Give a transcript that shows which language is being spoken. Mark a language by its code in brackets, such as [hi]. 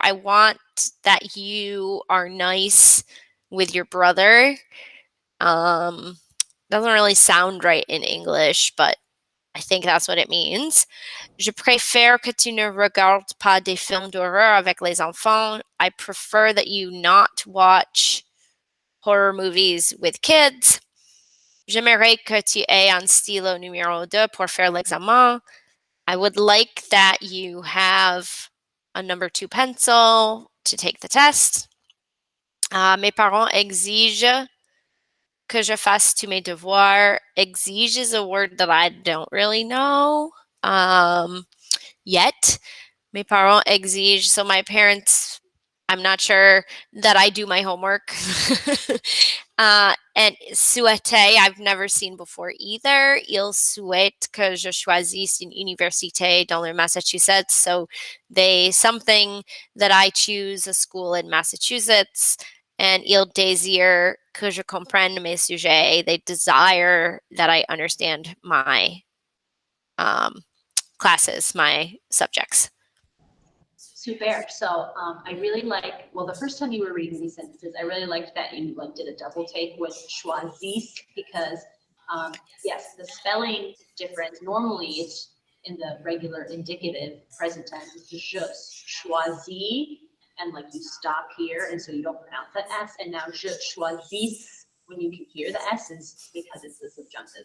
[en] I want that you are nice with your brother. Doesn't really sound right in English, but I think that's what it means. [fr] Je préfère que tu ne regardes pas des films d'horreur avec les enfants. [en] I prefer that you not watch horror movies with kids. [fr] J'aimerais que tu aies un stylo numéro 2 pour faire l'examen. [en] I would like that you have a number 2 pencil to take the test. [fr] Mes parents exigent que je fasse tous mes devoirs. [en] Exige is a word that I don't really know yet. [fr] Mes parents exigent, [en] so my parents, I'm not sure that I do my homework. And souhaiter, I've never seen before either. [fr] Ils souhaitent que je choisisse une université dans le Massachusetts. [en] So something that I choose a school in Massachusetts. [fr] And ils désirent que je comprenne mes sujets. [en] They desire that I understand my classes, my subjects. Super. So I really like, well, the first time you were reading these sentences, I really liked that you did a double take with choisisse, because yes, the spelling difference, normally it's in the regular indicative present tense, it's just choisis, and you stop here, and so you don't pronounce that S, and now [fr] je choisis, [en] when you can hear the S, is because it's the subjunctive.